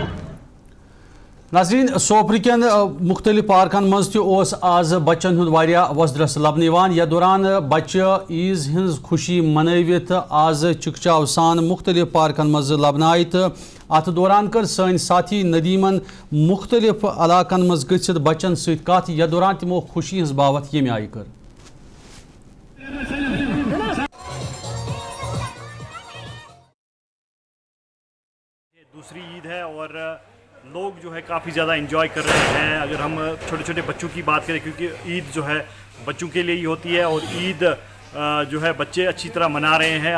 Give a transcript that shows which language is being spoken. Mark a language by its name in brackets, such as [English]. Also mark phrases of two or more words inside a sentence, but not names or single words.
[Kashmiri] ناظرین سوپر کٮ۪ن مختلف پارکن مز تہِ اوس آز بچن ہُنٛد واریاہ وۄزدرس لبنہٕ یِوان یتھ دوران بچہ عیز ہٕنٛز خوشی منٲوِتھ آز چکچاو سان مختلف پارکن مز لبنہٕ آیہِ تہٕ اتھ دوران کٔر سٲنۍ ساتھی ندیمن مختلف علاقن مز گٔژھِتھ بچن سۭتۍ کتھ یتھ دوران تِمو خوشی ہٕنٛز باوتھ ییٚمہِ آیہِ کٔر. [Urdu] دوسری عید ہے اور لوگ جو ہے کافی زیادہ انجوائے کر رہے ہیں. اگر ہم چھوٹے چھوٹے بچوں کی بات کریں کیونکہ عید جو ہے بچوں کے لیے ہی ہوتی ہے اور عید جو ہے بچے اچھی طرح منا رہے ہیں.